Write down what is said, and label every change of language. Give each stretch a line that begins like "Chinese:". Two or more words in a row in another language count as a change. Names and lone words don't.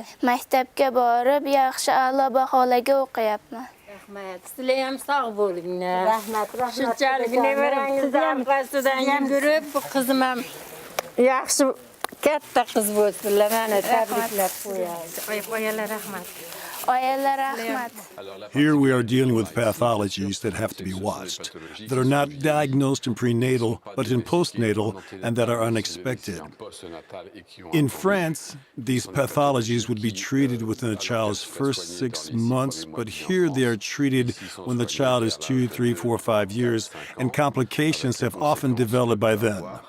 Uzbek: Maktabga borib yaxshi a'lo baholarga o'qiyapman. Rahmat. Sizlar ham sog' bo'linglar. Rahmat. Shunchalik nevarangizni orqasidan yugurib, bu qizim ham yaxshi katta qiz bo'lsinlar. Mana tabriklab qo'yaylik. Oyalar rahmat. Oyalar rahmat.
English: Here we are dealing with pathologies that have to be watched, that are not diagnosed in prenatal, but in postnatal, and that are unexpected. In France, these pathologies would be treated within a child's first 6 months, but here they are treated when the child is 2, 3, 4, 5 years, and complications have often developed by then.